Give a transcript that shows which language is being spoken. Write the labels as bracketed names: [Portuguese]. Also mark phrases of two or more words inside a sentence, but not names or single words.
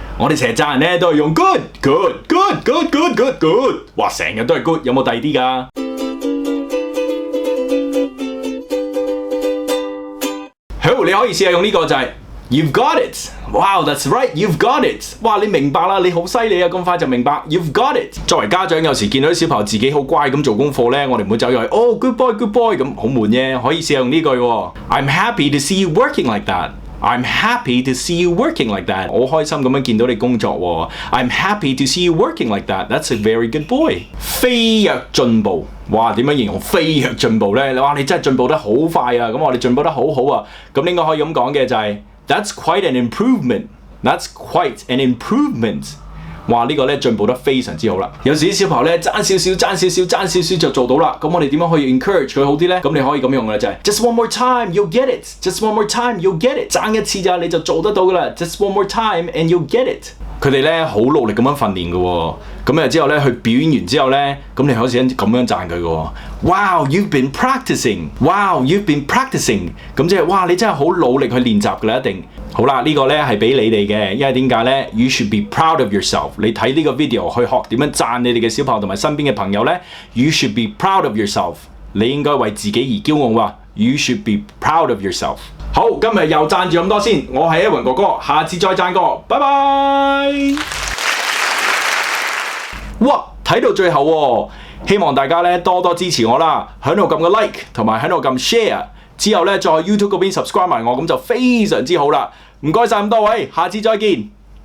[Cantonese] 我哋成日讚人咧都係用 good， 哇成日都係 good， 有冇第二啲㗎？好，你可以試下用呢個就係 [English] You've got it， wow that's right you've got it， [Cantonese] 哇你明白啦，你好犀利啊，咁快就明白 [English] You've got it。 [Cantonese] 作為家長有時見到啲小朋友自己好乖咁做功課咧，我哋唔會走入去 [English] good boy [Cantonese] 咁好悶啫，可以試下用呢句喎 [English] I'm happy to see you working like that。 I'm happy to see you working like that。 [Cantonese] 我好開心咁樣見到你工作喎。 [English] I'm happy to see you working like that。That's a very good boy。 [Cantonese] 飛躍進步，哇點樣形容飛躍進步咧？哇你真係進步得好快啊！咁我哋進步得好好啊！咁應該可以咁講嘅就係 [English] That's quite an improvement。 That's quite an improvement。 [Cantonese] 哇呢個咧進步得非常之好啦！有時啲小朋友咧爭少少就做到啦。咁我哋點樣可以 encourage 佢好啲咧？咁你可以咁用嘅就係 [English] Just one more time you'll get it。 Just one more time you'll get it。 [Cantonese] 爭一次咋你就做得到噶啦。 [English] Just one more time and you'll get it。 [Cantonese] 佢哋咧好努力咁樣訓練嘅喎。咁之後咧佢表演完之後咧，咁你開始咁樣讚佢嘅喎。 [English] Wow you've been practicing。 Wow you've been practicing。 [Cantonese] 咁即係哇你真係好努力去練習㗎啦一定。好啦，呢個咧係俾你哋嘅，因為點解咧 ？ [English] You should be proud of yourself。 [Cantonese] 你睇呢個 video 去學點樣讚你哋嘅小朋友同埋身邊嘅朋友咧 ， [English] You should be proud of yourself。 [Cantonese] 你應該為自己而驕傲啊 [English] ！You should be proud of yourself。 [Cantonese] 好，今日又讚住咁多先，我係Edwin哥哥，下次再讚過，拜拜。哇，睇到最後喎，希望大家咧多多支持我啦，喺度撳個 like 同埋喺度撳 share。之後咧，再喺 YouTube 嗰邊 subscribe 埋我，咁就非常之好啦。唔該晒咁多位，下次再見。